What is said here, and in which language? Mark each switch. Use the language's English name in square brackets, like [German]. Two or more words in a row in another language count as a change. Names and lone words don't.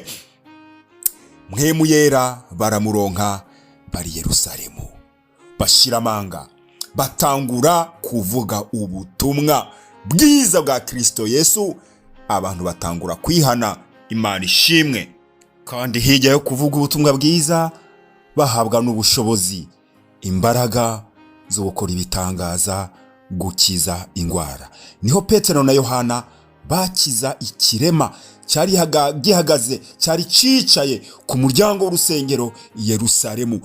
[Rundi] Mpwemu Yera baramuronka bari Yerusalemu, bashira amanga, batangura kuvuga ubutumwa bwiza bwa Kristo Yesu. Abantu batangura kwihana. Imana ishimwe. Kandi hirya yo kuvuga ubutumwa bwiza bahabwa n'ubushobozi, imbaraga zo gukora ibitangaza, gukiza indwara. Niho Petero na Yohana bakiza ikirema cyari gihagaze, cyari cicaye ku muryango w'urusengero i Yerusalemu.